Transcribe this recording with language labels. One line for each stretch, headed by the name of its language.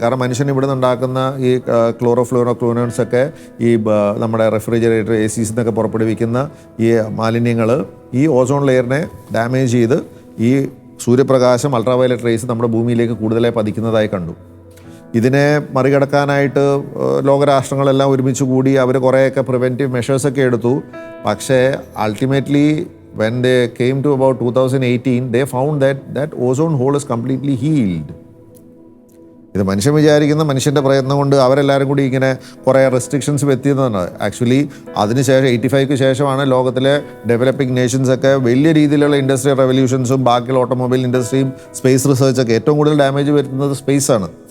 Malayalam: കാരണം മനുഷ്യൻ ഇവിടെ നിന്നുണ്ടാക്കുന്ന ഈ ക്ലോറോഫ്ലൂറോക്ലോനോൺസ് ഒക്കെ ഈ നമ്മുടെ റെഫ്രിജറേറ്റർ, ACs എന്നൊക്കെ പുറപ്പെടുവിക്കുന്ന ഈ മാലിന്യങ്ങൾ ഈ ഓസോൺ ലെയറിനെ ഡാമേജ് ചെയ്ത് ഈ സൂര്യപ്രകാശം, അൾട്രാ വയലറ്റ് റേസ് നമ്മുടെ ഭൂമിയിലേക്ക് കൂടുതലായി പതിക്കുന്നതായി കണ്ടു. ഇതിനെ മറികടക്കാനായിട്ട് ലോകരാഷ്ട്രങ്ങളെല്ലാം ഒരുമിച്ച് കൂടി അവർ കുറേയൊക്കെ പ്രിവെൻറ്റീവ് മെഷേഴ്സൊക്കെ എടുത്തു. പക്ഷേ
English: Ultimately when they came to about 2018 they found that ozone hole is completely healed.
Malayalam: ഇത് മനുഷ്യൻ വിചാരിക്കുന്ന മനുഷ്യൻ്റെ പ്രയത്നം കൊണ്ട് അവരെല്ലാവരും കൂടി ഇങ്ങനെ കുറേ റെസ്ട്രിക്ഷൻസ് വരുത്തിയതാണ്. ആക്ച്വലി അതിനുശേഷം 85 ശേഷമാണ് ലോകത്തിലെ ഡെവലപ്പിംഗ് നേഷൻസൊക്കെ വലിയ രീതിയിലുള്ള ഇൻഡസ്ട്രിയൽ റെവല്യൂഷൻസും ബാക്കിയുള്ള ഓട്ടോമൊബൈൽ ഇൻഡസ്ട്രിയും സ്പേസ് റിസർച്ചൊക്കെ ഏറ്റവും കൂടുതൽ ഡാമേജ് വരുത്തുന്നത് സ്പേസാണ്.